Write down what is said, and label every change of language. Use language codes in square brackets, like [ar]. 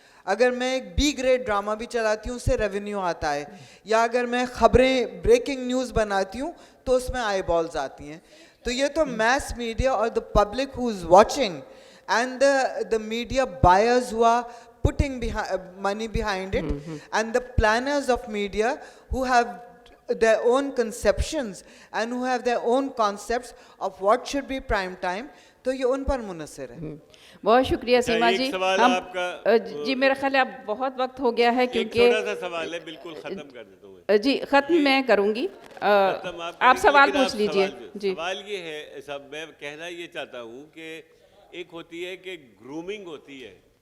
[ur] اگر میں ایک بی گریڈ ڈرامہ بھی چلاتی ہوں اس سے ریونیو آتا ہے، یا اگر میں خبریں بریکنگ نیوز بناتی ہوں تو اس میں آئی بالز آتی ہیں. تو یہ تو [en] mass media اور the public who is watching and the media buyers who are putting money behind it, and the planners of media who have their own conceptions and who have their own concepts of what should be prime time, [ur] تو یہ ان پر منحصر ہے. بہت شکریہ سیما جی. سوال آپ کا جی میرا خیال ہے اب بہت وقت ہو گیا ہے، ایک کیونکہ چھوٹا سا سوال ہے، بالکل ختم کر دیتا ہوں. جی ختم میں کروں گی، آپ سوال پوچھ لیجئے. جی سوال یہ ہے سب، میں کہنا یہ چاہتا ہوں کہ ایک ہوتی ہے کہ گرومنگ ہوتی ہے.